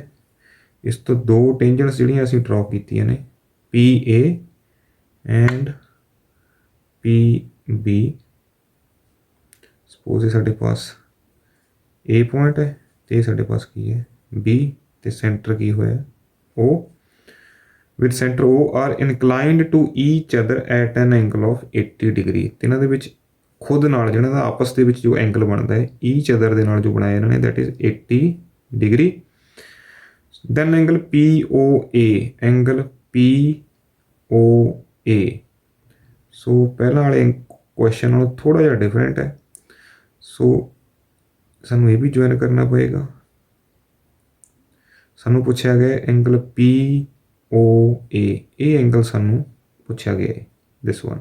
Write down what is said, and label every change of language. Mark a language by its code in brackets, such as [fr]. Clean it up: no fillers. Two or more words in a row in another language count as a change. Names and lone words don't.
[pa] ਇਸ ਤੋਂ ਦੋ ਟੇਂਜੈਂਟਸ ਜਿਹੜੀਆਂ ਅਸੀਂ ਡਰਾ ਕੀਤੀਆਂ ਨੇ PA ਐਂਡ PB। ਸਪੋਜ਼ ਇਹ ਸਾਡੇ ਪਾਸ A ਪੁਆਇੰਟ ਹੈ ਅਤੇ ਇਹ ਸਾਡੇ ਪਾਸ ਕੀ ਹੈ B, ਅਤੇ ਸੈਂਟਰ ਕੀ ਹੋਇਆ O। [en] with center O are inclined to each other at an angle of 80 degree। [pa] ਤੇ ਇਹਨਾਂ ਦੇ ਵਿੱਚ ਖੁਦ ਨਾਲ ਜਿਹਨਾਂ ਦਾ ਆਪਸ ਦੇ ਵਿੱਚ ਜੋ ਐਂਗਲ ਬਣਦਾ ਹੈ [en] each other [pa] ਦੇ ਨਾਲ ਜੋ ਬਣਾਇਆ ਇਹਨਾਂ ਨੇ [en] that is 80 degree। then angle POA, angle POA। [pa] ਸੋ ਪਹਿਲਾਂ ਵਾਲੇ ਕੁਐਸਚਨ ਨਾਲੋਂ ਥੋੜ੍ਹਾ ਜਿਹਾ ਡਿਫਰੈਂਟ ਹੈ। ਸੋ ਸਾਨੂੰ ਇਹ ਵੀ ਜੁਆਇਨ ਕਰਨਾ ਪਏਗਾ। ਸਾਨੂੰ ਪੁੱਛਿਆ ਗਿਆ ਐਂਗਲ POA, ਇਹ ਐਂਗਲ ਸਾਨੂੰ ਪੁੱਛਿਆ ਗਿਆ ਹੈ [en] this one.